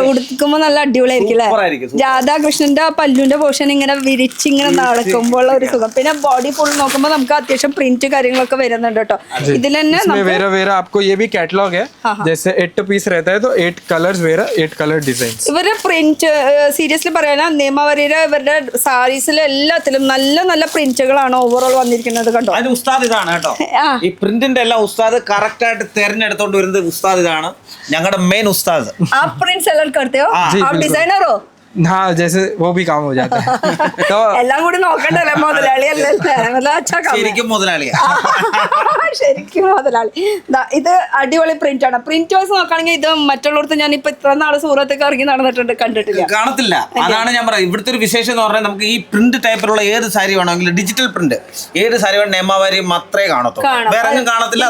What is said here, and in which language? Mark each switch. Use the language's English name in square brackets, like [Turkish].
[Malayalam] ഉടുക്കുമ്പോ നല്ല അടിപൊളിയായിരിക്കും അല്ലേ? രാധാകൃഷ്ണന്റെ ആ പല്ലുവിന്റെ പോർഷൻ ഇങ്ങനെ വിരിച്ച് ഇങ്ങനെ നടക്കുമ്പോൾ ഒരു സുഖം. പിന്നെ ബോഡി ഫുൾ നോക്കുമ്പോൾ നമുക്ക് അത്യാവശ്യം പ്രിന്റ് കാര്യങ്ങളൊക്കെ വരുന്നുണ്ട് കേട്ടോ. ഇതിൽ തന്നെ [Hindi] वेरा वेरा आपको ये भी कैटलॉग है. जैसे 8 पीस रहता है तो 8 कलर्स वेरा 8 कलर डिजाइंस. [Malayalam] ഇവരുടെ പ്രിന്റ് സീരിയസ്ലി പറയാനാ, നിയമവരിയുടെ ഇവരുടെ സാരീസിലെ എല്ലാത്തിലും നല്ല നല്ല പ്രിന്റുകളാണ് ഓവറോൾ വന്നിരിക്കുന്നത് കേട്ടോ. അതിന് ഉസ്താദ് ഇതാണ് കേട്ടോ. ഈ പ്രിന്റിന്റെ എല്ലാം ഉസ്താദ് കറക്റ്റ് ആയിട്ട് തെരഞ്ഞെടുത്തോണ്ട് വരുന്നത് ഉസ്താദ് ഇതാണ്, ഞങ്ങളുടെ മെയിൻ ഉസ്താദ്. [Hindi] प्रिंट सेलेक्ट करते हो आप? डिजाइनर हो? हाँ, जैसे वो भी काम हो जाता है. तो [Malayalam] എല്ലാം കൂടി നോക്കണ്ടല്ലേ മുതലാളി അല്ലല്ലേ? [Hindi] അച്ഛാ [Malayalam] ശരിക്കും മുതലാളിയാ. ശരിക്കും മുതലാളി. ഇത് അടിപൊളി പ്രിന്റ് ആണ്. പ്രിന്റ് വൈസ് നോക്കുകയാണെങ്കിൽ ഇത് മറ്റുള്ളവർക്ക് ഞാൻ ഇപ്പൊ ഇത്ര നാള് സൂറത്തൊക്കെ ഇറങ്ങി നടന്നിട്ടുണ്ട്, കണ്ടിട്ടില്ല, കാണത്തില്ല. അതാണ് ഞാൻ പറയുന്നത്. ഇവിടുത്തെ ഒരു വിശേഷം എന്ന് പറഞ്ഞാൽ നമുക്ക് ഈ പ്രിന്റ് ടൈപ്പിലുള്ള ഏത് സാരി വേണമെങ്കിലും ഡിജിറ്റൽ പ്രിന്റ് ഏത് സാരി വേണം നിയമാവരി മാത്രമേ കാണത്തുള്ളൂ, വേറെ ഒന്നും കാണത്തില്ല.